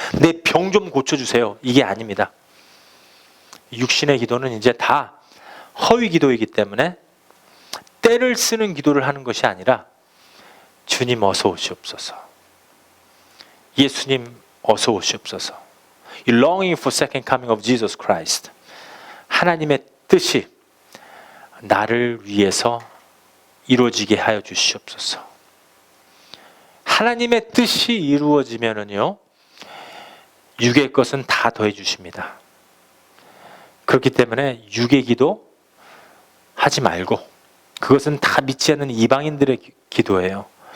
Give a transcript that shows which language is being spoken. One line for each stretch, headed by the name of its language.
Korean: 내 병 좀 고쳐주세요. 이게 아닙니다. 육신의 기도는 이제 다 허위 기도이기 때문에 때를 쓰는 기도를 하는 것이 아니라 주님 어서 오시옵소서. 예수님 어서 오시옵소서.
English: Longing for second coming of Jesus Christ.
Korean: 하나님의 뜻이 나를 위해서 이루어지게 하여 주시옵소서. 하나님의 뜻이 이루어지면은요, 육의 것은 다 더해 주십니다. 그렇기 때문에 육의 기도 하지 말고, 그것은 다 믿지 않는 이방인들의 기도예요.